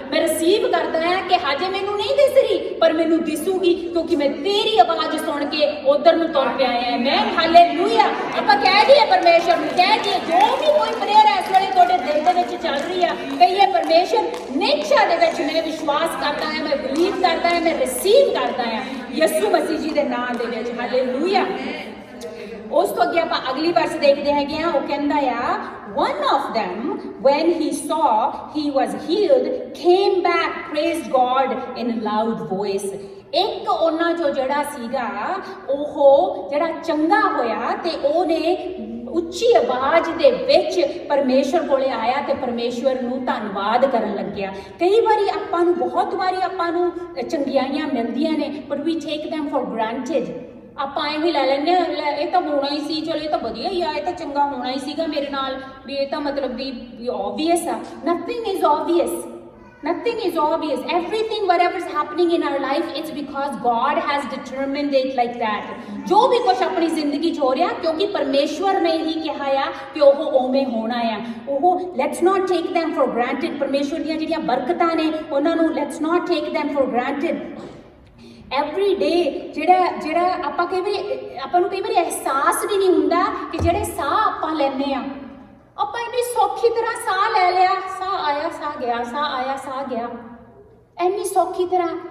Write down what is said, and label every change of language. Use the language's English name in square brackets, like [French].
[Punjabi] ਮੈਂ ਰਿਸੀਵ ਕਰਦਾ ਹਾਂ ਕਿ ਹਜੇ ਮੈਨੂੰ ਨਹੀਂ ਦਿਸ ਰਹੀ ਪਰ ਮੈਨੂੰ ਦਿਸੂਗੀ ਕਿਉਂਕਿ ਮੈਂ ਤੇਰੀ ਆਵਾਜ਼ ਸੁਣ ਕੇ ਉਧਰ ਨੂੰ ਤੁਰ ਪਿਆ ਆ। ਮੈਂ ਹਾਲੇਲੂਇਆ। ਆਪਾਂ ਕਹਿ ਦਈਏ ਪਰਮੇਸ਼ਵਰ ਨੂੰ, ਕਹਿ ਦਈਏ ਜੋ ਵੀ ਕੋਈ ਪ੍ਰੇਅਰ ਇਸ ਵੇਲੇ ਤੁਹਾਡੇ ਦਿਲ ਦੇ ਵਿੱਚ ਚੱਲ ਰਹੀ ਆ, ਕਹੀਏ ਪਰਮੇਸ਼ਵਰ ਨੇਚਾ ਦੇ ਵਿੱਚ ਮੈਂ ਵਿਸ਼ਵਾਸ ਕਰਦਾ ਹਾਂ, ਮੈਂ ਬਲੀਵ ਕਰਦਾ ਹਾਂ, ਮੈਂ ਰਿਸੀਵ ਕਰਦਾ ਆ ਯਿਸੂ ਮਸੀਹ ਜੀ ਦੇ ਨਾਮ ਦੇ ਵਿੱਚ। ਹਾਲੇਲੂਇਆ। ਉਸ ਤੋਂ ਅੱਗੇ ਆਪਾਂ ਅਗਲੀ ਵਰਸ ਦੇਖਦੇ ਹੈਗੇ ਆ। ਉਹ ਕਹਿੰਦਾ ਆ [English] one of them when he saw he was healed came back praised God in a loud voice। [Punjabi] ਇੱਕ ਉਹਨਾਂ ਚੋਂ ਜਿਹੜਾ ਸੀਗਾ ਉਹ ਜਿਹੜਾ ਚੰਗਾ ਹੋਇਆ ਤੇ ਉਹਨੇ ਉੱਚੀ ਆਵਾਜ਼ ਦੇ ਵਿੱਚ ਪਰਮੇਸ਼ਵਰ ਕੋਲੇ ਆਇਆ ਤੇ ਪਰਮੇਸ਼ਵਰ ਨੂੰ ਧੰਨਵਾਦ ਕਰਨ ਲੱਗਿਆ। ਕਈ ਵਾਰੀ ਆਪਾਂ ਨੂੰ ਬਹੁਤ ਵਾਰੀ ਆਪਾਂ ਨੂੰ ਚੰਗਿਆਈਆਂ ਮਿਲਦੀਆਂ ਨੇ [English] But we take them for granted। [Punjabi] ਆਪਾਂ ਐਵੇਂ ਲੈ ਲੈਂਦੇ ਹਾਂ ਇਹ ਤਾਂ ਹੋਣਾ ਹੀ ਸੀ, ਚਲੋ ਇਹ ਤਾਂ ਵਧੀਆ ਹੀ ਆ, ਇਹ ਤਾਂ ਚੰਗਾ ਹੋਣਾ ਹੀ ਸੀਗਾ ਮੇਰੇ ਨਾਲ, ਵੀ ਇਹ ਤਾਂ ਮਤਲਬ ਵੀ obvious ਆ। [English] nothing is obvious, nothing is obvious, everything whatever is happening in our life it's because God has determined it like that। [Punjabi] ਜੋ ਵੀ ਕੁਝ ਆਪਣੀ ਜ਼ਿੰਦਗੀ 'ਚ ਹੋ ਰਿਹਾ ਕਿਉਂਕਿ ਪਰਮੇਸ਼ਵਰ ਨੇ ਹੀ ਕਿਹਾ ਆ ਕਿ ਉਹ ਉਵੇਂ ਹੋਣਾ ਆ। [English] ਉਹ let's not take them for granted। [Punjabi] ਪਰਮੇਸ਼ਵਰ ਦੀਆਂ ਜਿਹੜੀਆਂ ਬਰਕਤਾਂ ਨੇ ਉਹਨਾਂ ਨੂੰ [English] Let's not take them for granted। Every day [Punjabi] ਜਿਹੜਾ ਆਪਾਂ ਨੂੰ ਕਈ ਵਾਰੀ ਅਹਿਸਾਸ ਵੀ ਨਹੀਂ ਹੁੰਦਾ ਕਿ ਜਿਹੜੇ ਸਾਹ ਆਪਾਂ ਲੈਂਦੇ ਆ, ਆਪਾਂ ਇੰਨੀ ਸੌਖੀ ਤਰ੍ਹਾਂ ਸਾਹ ਲੈ ਲਿਆ, ਸਾਹ ਆਇਆ ਸਾਹ ਗਿਆ, ਸਾਹ ਆਇਆ ਸਾਹ ਗਿਆ, ਇੰਨੀ ਸੌਖੀ ਤਰ੍ਹਾਂ।